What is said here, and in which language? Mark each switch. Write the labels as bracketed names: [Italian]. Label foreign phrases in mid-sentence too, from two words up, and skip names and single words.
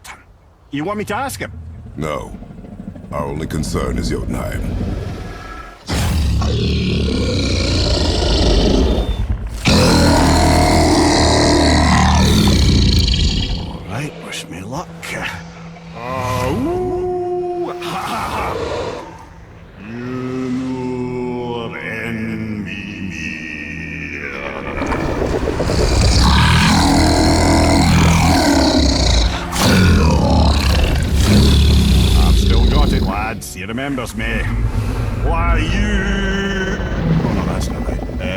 [English] You want me to ask him? No. Our only concern is Jotunheim. All right, wish me luck. Oh, ha ha ha. Mimir and Mimir. I've still got it, lads. He remembers me. Why you? Oh no, that's not right.